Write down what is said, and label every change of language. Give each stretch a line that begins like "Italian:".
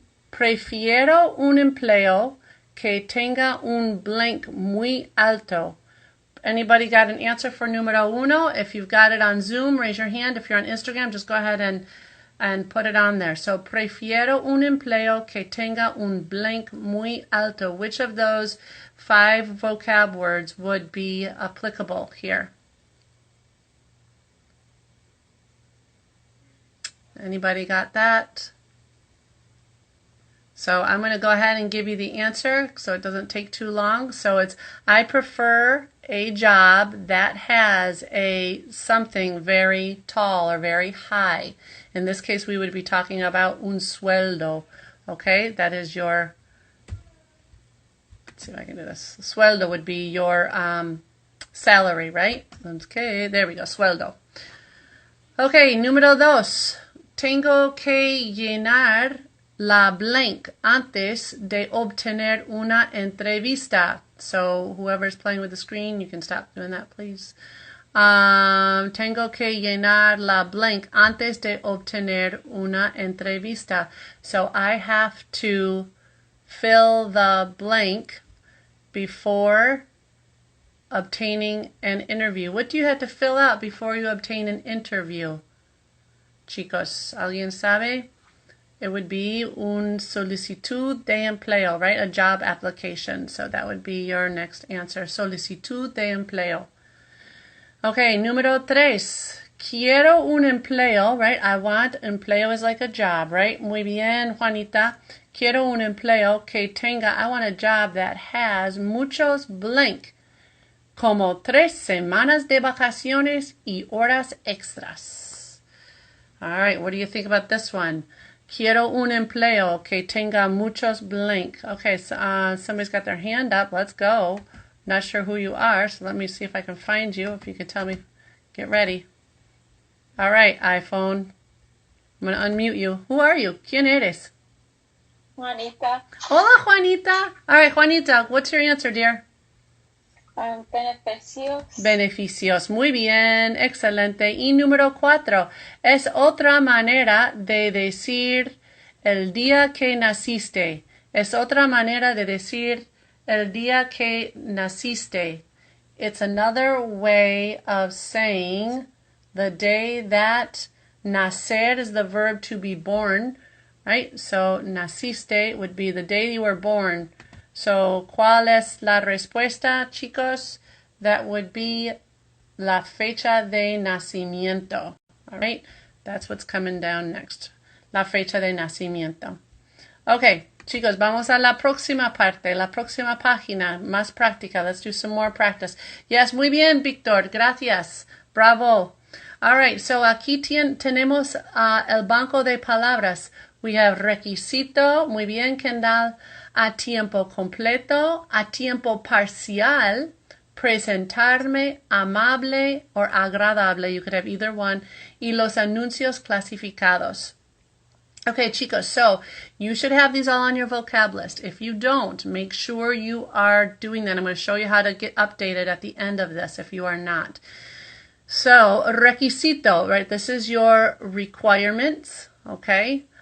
Spanish: Prefiero un empleo que tenga un
English: blank
Spanish: muy alto.
English: Anybody got an answer for
Spanish: número uno?
English: If you've got it on Zoom, raise your hand. If you're on Instagram, just go ahead and put it on there. So,
Spanish: prefiero un empleo que tenga un
English: blank
Spanish: muy alto.
English: Which of those 5 vocab words would be applicable here? Anybody got that? So I'm going to go ahead and give you the answer so it doesn't take too long. So it's, I prefer a job that has something very tall or very high. In this case, we would be talking about
Spanish: un sueldo.
English: Okay, that is your, let's see if I can do this. Sueldo would be your salary, right? Okay, there we go, sueldo. Okay,
Spanish: número 2. Tengo que llenar la
English: blank
Spanish: antes de obtener una entrevista.
English: So whoever's playing with the screen, you can stop doing that, please.
Spanish: Tengo que llenar la
English: blank
Spanish: antes de obtener una entrevista.
English: So I have to fill the blank before obtaining an interview. What do you have to fill out before you obtain an interview?
Spanish: Chicos, ¿alguien sabe?
English: It would be
Spanish: un solicitud de empleo,
English: right? A job application. So that would be your next answer.
Spanish: Solicitud de empleo.
English: Okay,
Spanish: número 3. Quiero un empleo,
English: right? I want, empleo is like a job, right?
Spanish: Muy bien, Juanita. Quiero un empleo que tenga,
English: I want a job that has
Spanish: muchos
English: blank,
Spanish: como 3 semanas de vacaciones y horas extras.
English: All right, what do you think about this one?
Spanish: Quiero un empleo que tenga muchos
English: blank. Okay, so somebody's got their hand up. Let's go. Not sure who you are, so let me see if I can find you. If you could tell me, get ready. All right, iPhone. I'm going to unmute you. Who are you?
Spanish: ¿Quién eres?
English: Juanita.
Spanish: Hola, Juanita.
English: All right, Juanita, what's your answer, dear?
Spanish: Beneficios. Beneficios. Muy bien, excelente. Y número 4. Es otra manera de decir el día que naciste. Es otra manera de decir el día que naciste.
English: It's another way of saying the day that. Nacer is the verb to be born, right? So naciste would be the day you were born. So,
Spanish: ¿cuál es la respuesta, chicos?
English: That would be
Spanish: la fecha de nacimiento.
English: All right? That's what's coming down next.
Spanish: La fecha de nacimiento.
English: Okay,
Spanish: chicos, vamos a la próxima parte, la próxima página, más práctica.
English: Let's do some more practice. Yes,
Spanish: muy bien, Víctor. Gracias. Bravo.
English: All right, so
Spanish: aquí tenemos el banco de palabras.
English: We have
Spanish: requisito. Muy bien, Kendall. A tiempo completo, a tiempo parcial, presentarme, amable,
English: or
Spanish: agradable.
English: You could have either one.
Spanish: Y los anuncios clasificados.
English: Okay,
Spanish: chicos,
English: so you should have these all on your vocab list. If you don't, make sure you are doing that. I'm going to show you how to get updated at the end of this if you are not. So, requisito, right? This is your requirements, okay?